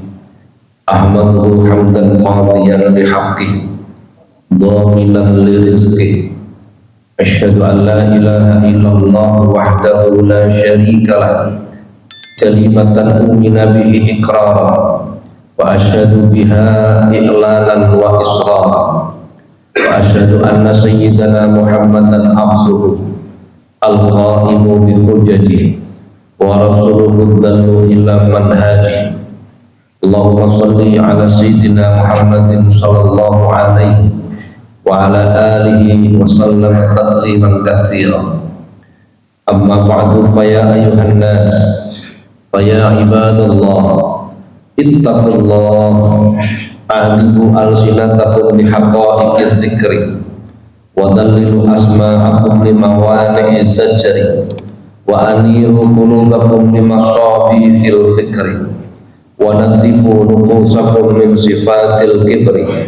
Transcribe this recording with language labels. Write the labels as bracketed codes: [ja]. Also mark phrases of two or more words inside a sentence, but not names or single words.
[ar] أحمده حمدا قاضيا بحقه ضامنا لرزقه. أشهد أن لا إله إلا الله وحده لا شريك له كلمة آمنا به إقرارا وأشهد بها إعلانا وإسرارا وأشهد أن سيدنا محمدا عبده القائم بحجته ورسوله الدال إلى منهجه. اللهم صل على سيدنا محمد صلى الله عليه وعلى آله وسلم تسليما كثيرا. أما بعد، فيا أيها الناس، فيا عباد الله، اتقوا الله, أعلموا ألسنتكم بحقائق الذكر وذللوا أسماعكم لموانع الزجر وأنيروا قلوبكم لمصابيح الفكر ونظفوا نفوسكم من صفات الكبر.